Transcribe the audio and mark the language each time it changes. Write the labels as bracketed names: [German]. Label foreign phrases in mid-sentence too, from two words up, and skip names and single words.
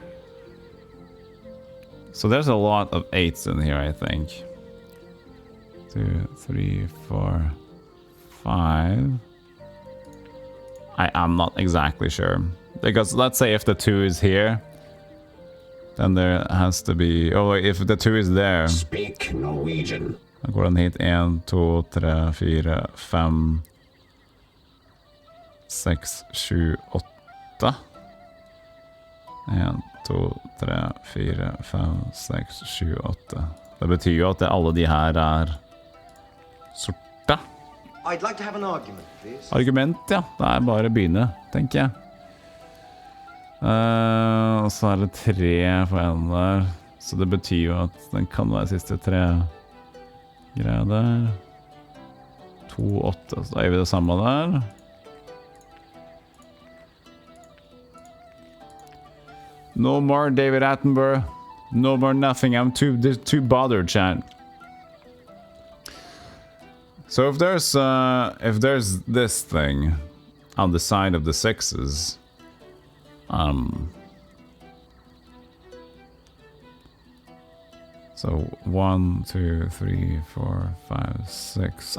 [English] So there's a lot of 8s in here, I think. 2, 3, 4, 5. I'm not exactly sure. Because let's say if the 2 is here, then there has to be... Oh, wait, if the 2 is there... Speak Norwegian. [Norwegian] Da går den hit. 1, 2, 3, 4, 5, 6, 7, 8. 1, 2, 3, 4, 5, 6, 7, 8. Det betyr jo at alle de her er sorte. [English] I'd like to have an argument, please. Argument, [Norwegian] ja. Det er bare å begynne, tenker jeg. Og så er det 3 på en der. Så det betyr jo at den kan være siste 3 greier der. 2, 8. Så da gjør vi det samme der. [English] No more David Attenborough. No more nothing. I'm too bothered, chat. So if there's this thing on the side of the 6s, so 1, 2, 3, 4, 5, 6.